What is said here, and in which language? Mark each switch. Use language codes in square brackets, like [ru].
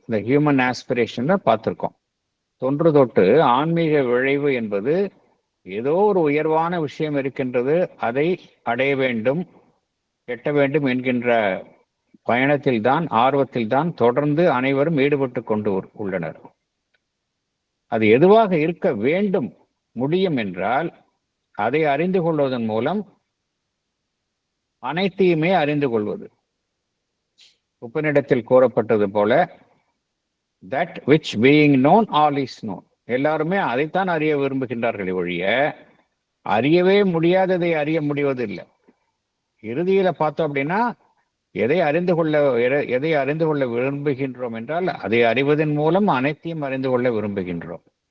[ta] இந்த human aspiration பார்த்திருக்கோம். தொன்று தொட்டு ஆன்மீக விழைவு என்பது ஏதோ ஒரு உயர்வான விஷயம் இருக்கின்றது, அதை அடைய வேண்டும், எட்ட வேண்டும் என்கின்ற பயணத்தில் தான், ஆர்வத்தில் தான் தொடர்ந்து அனைவரும் ஈடுபட்டு கொண்டு உள்ளனர். அது எதுவாக இருக்க வேண்டும், முடியும் என்றால் அதை அறிந்து கொள்வதன் மூலம் அனைத்தையுமே அறிந்து கொள்வது. உபநிடத்தில் கூறப்பட்டது போல [en] that which being known all is known. [ta] எல்லாருமே அதைத்தான் அறிய விரும்புகின்றார்கள் ஒழிய அறியவே முடியாததை அறிய முடிவதில்லை. இறுதியில பார்த்தோம் அப்படின்னா எதை அறிந்து கொள்ள விரும்புகின்றோம் என்றால் அதை அறிவதன் மூலம் அனைத்தையும் அறிந்து கொள்ள விரும்புகின்றோம்.